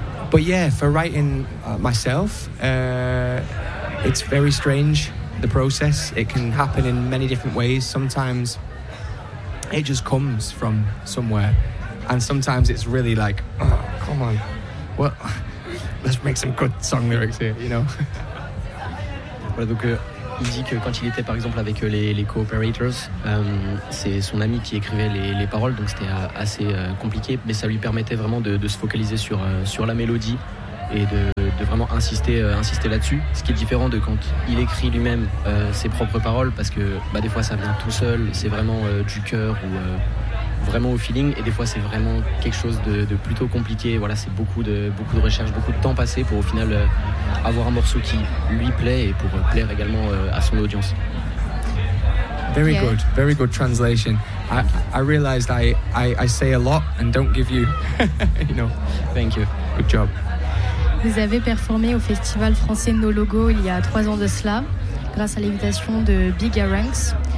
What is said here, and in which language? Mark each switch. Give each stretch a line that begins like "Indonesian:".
English: But yeah, for writing myself, it's very strange, the process. It can happen in many different ways. Sometimes it just comes from somewhere, and sometimes it's really like, oh, come on, well, let's make some good song lyrics here, you know.
French: Voilà, donc il dit que quand il était par exemple avec les co-operators, c'est son ami qui écrivait les paroles, donc c'était assez compliqué, mais ça lui permettait vraiment de se focaliser sur la mélodie et de vraiment insister là-dessus. Ce qui est différent de quand il écrit lui-même ses propres paroles, parce que bah, des fois ça vient tout seul, c'est vraiment du cœur ou vraiment au feeling, et des fois c'est vraiment quelque chose de plutôt compliqué. Voilà, c'est beaucoup de recherches, beaucoup de temps passé pour au final avoir un morceau qui lui plaît et pour plaire également à son audience.
English: Very good, very good translation. I realized I say a lot and don't give you, you know. Thank you. Good job.
French: Vous avez performé au festival français No Logo il y a 3 ans de cela, grâce à l'invitation de Big Aranks.